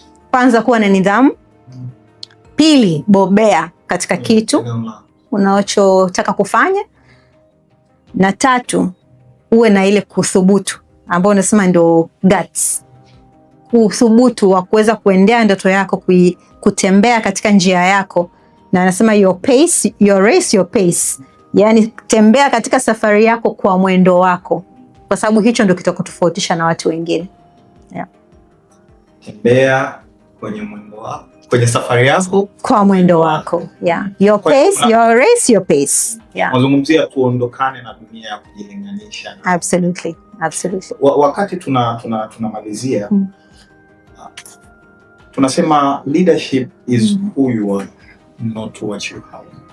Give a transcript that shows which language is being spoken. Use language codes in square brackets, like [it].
[sw] Kwanza, kuwa na nidhamu. Pili, bobea katika kitu unachotaka kufanya. Na tatu, uwe na ile kuthubutu ambao unasema ndio guts. Kuthubutu wa kuweza kuendea ndoto yako, kutembea katika njia yako. Na anasema [en] your pace, your race, your pace. [sw] Yani tembea katika safari yako kwa mwendo wako. Kwa sababu hicho ndio kitakutofautisha na watu wengine. Yeah. Tembea kwenye mwendo wako, kwenye safari yako kwa mwendo wako. Yeah. [en] Your pace, your race, your pace. Yeah. [sw] Mazungumzia tuondokane na dunia ya kujilinganisha. [en] Absolutely. Absolutely. [sw] Wakati tunamalizia tunasema [en] leadership is who you are, not what you have.